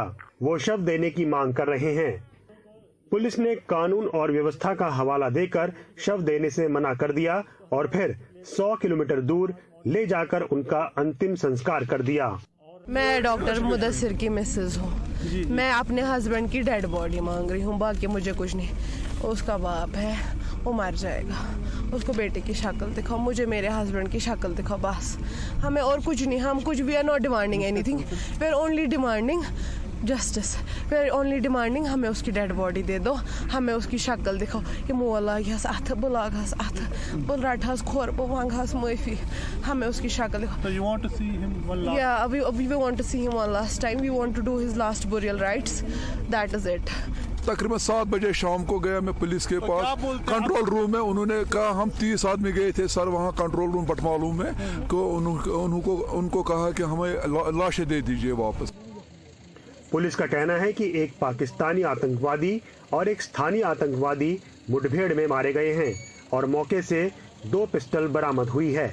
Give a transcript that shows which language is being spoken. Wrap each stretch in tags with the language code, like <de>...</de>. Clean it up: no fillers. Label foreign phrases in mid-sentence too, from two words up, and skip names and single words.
<hi>वो शव देने की मांग कर रहे हैं। पुलिस ने कानून और व्यवस्था का हवाला देकर शव देने से मना कर दिया और फिर 100 किलोमीटर दूर ले जाकर उनका अंतिम संस्कार कर दिया। मैं डॉक्टर मुदस्सिर की मिसेज हूँ। मैं अपने हस्बैंड की</hi> <en>dead body</en> <hi>मांग रही हूँ, बाकी मुझे कुछ नहीं। उसका बाप है, वो मर जाएगा। उसको बेटे की शक्ल दिखाओ, मुझे मेरे हस्बैंड की शक्ल दिखाओ, बस। हमें और कुछ नहीं, हम कुछ</hi> <en>we are not demanding anything, we are only demanding justice. we are only demanding</en> <hi>हमें उसकी</hi> <en>dead body</en> <hi>दे दो, हमें उसकी शक्ल दिखाओ कि</hi> <ks>मोह लाग अथ बह लाग अथ बह रट खोर बह मंग माफी,</ks> <hi>हमें उसकी शक्ल दिखाओ।</hi> <en>So you want to see him one last? Yeah, we want to see him one last time. We want to do his last burial rites. That is it.</en> <hi>तकरीबन 7 बजे शाम को गया मैं पुलिस के पास</hi> <en>control room</en> <hi>में। उन्होंने कहा हम 30 आदमी गए थे सर वहाँ</hi> <en>control room</en> <hi>बटमालूम में को उनको कहा कि हमें लाशें दे दीजिए वापस। पुलिस का कहना है कि एक पाकिस्तानी आतंकवादी और एक स्थानीय आतंकवादी मुठभेड़ में मारे गए हैं और मौके से 2 पिस्टल बरामद हुई है।</hi>